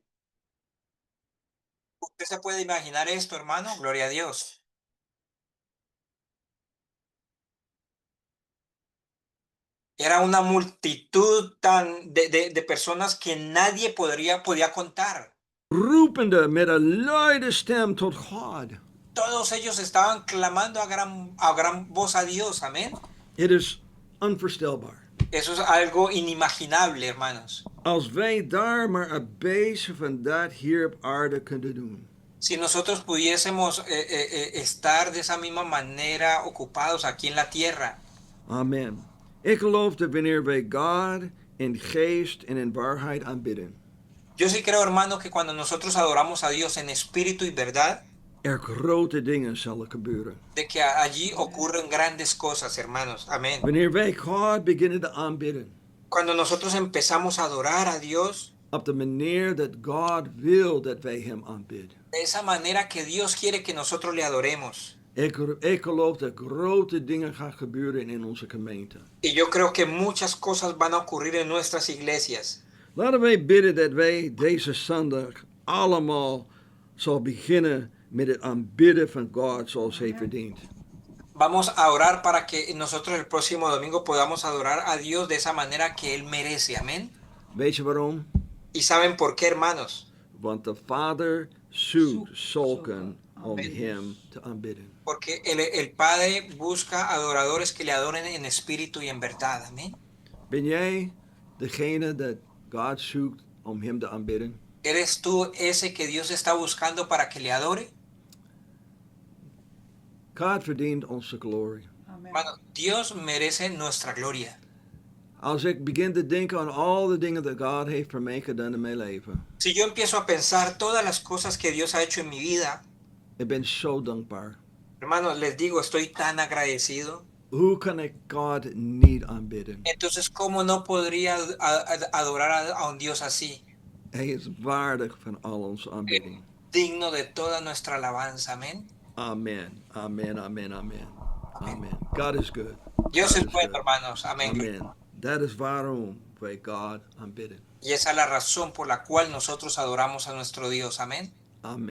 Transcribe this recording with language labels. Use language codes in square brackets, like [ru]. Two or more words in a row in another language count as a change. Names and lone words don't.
[es] ¿Usted se puede imaginar esto, hermano? Gloria a Dios. Era una multitud de personas que nadie podía contar. [nl] Roepende met een luide stem tot God. [es] Todos ellos estaban clamando a gran voz a Dios, amén. [nl] Het is onvoorstelbaar. [es] Eso es algo inimaginable, hermanos. [nl] Als wij daar maar een beetje van dat hier op aarde kunnen doen. [es] Si nosotros pudiésemos estar de esa misma manera ocupados aquí en la tierra. [nl] Amen. Ik geloof dat wanneer wij God in geest en in waarheid aanbidden, [es] Yo sí creo, hermano, que cuando nosotros adoramos a Dios en espíritu y verdad, [nl] grote dingen zullen gebeuren. [es] de que allí ocurren grandes cosas, hermanos. Amén. [nl] Wanneer wij God beginnen te aanbidden, [es] Cuando nosotros empezamos a adorar a Dios [nl] op de manier dat God wil dat wij hem aanbidden. [es] de esa manera que Dios quiere que nosotros le adoremos. [nl] Ik geloof dat grote dingen gaan gebeuren in onze gemeente. [es] Y yo creo que muchas cosas van a ocurrir en nuestras iglesias. [nl] Laten wij bidden dat wij deze zondag allemaal zal beginnen met het aanbidden van God zoals hij verdient. [es] Vamos a orar para que nosotros el próximo domingo podamos adorar a Dios de esa manera que Él merece. Amén. [nl] Weet je waarom? [es] ¿Y saben por qué, hermanos? [nl] Want de Vader zoekt Zoekt zulken om Amen. hem te aanbidden. [es] Porque el Padre busca adoradores que le adoren en espíritu y en verdad. Amén. [nl] Ben jij degene dat God zoekt om hem te aanbidden? [es] ¿Eres tú ese que Dios está buscando para que le adore? [nl] God verdient onze glory. Amen. [es] Hermano, Dios merece nuestra gloria. [nl] Als ik begin te denken aan al de dingen dat God heeft voor mij gedaan in mijn leven, [es] Si yo empiezo a pensar todas las cosas que Dios ha hecho en mi vida, [nl] ik ben zo dankbaar. [es] hermanos, les digo, estoy tan agradecido. [nl] Hoe kan ik God niet aanbidden? [es] Entonces, ¿cómo no podría adorar a un Dios así? [nl] Hij is waardig van al onze aanbidding. [es] Digno de toda nuestra alabanza. Amén. [en] Amen, amen, amen, amen. Amen. God is good. [es] Dios [en] God [es] es [en] is [es] bueno, [en] good. [es] hermanos. Amén. [nl] Amen. Dat is waarom wij God aanbidden. [es] Y esa es la razón por la cual nosotros adoramos a nuestro Dios. Amén. [nl] Amen.